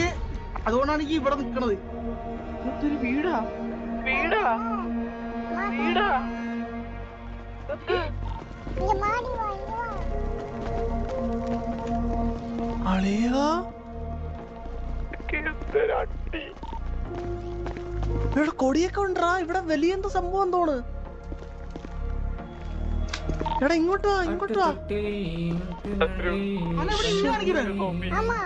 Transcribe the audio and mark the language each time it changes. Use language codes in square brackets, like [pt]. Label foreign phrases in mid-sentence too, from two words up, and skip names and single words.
[ml] അതുകൊണ്ടാണ് എനിക്ക് ഇവിടെ നിക്കണത്. ഇതൊരു വീടാ വീടാ വീടാ. [ta] இங்க மாடி வா, இங்க வா. [ml] അളിയാ ഇവിടെ കൊടിയൊക്കെ ഉണ്ടാ. ഇവിടെ വലിയ എന്തോ സംഭവം തോണ്. എടാ ഇങ്ങോട്ട് വാ ഇങ്ങോട്ട് വാ. [ta] ஆமா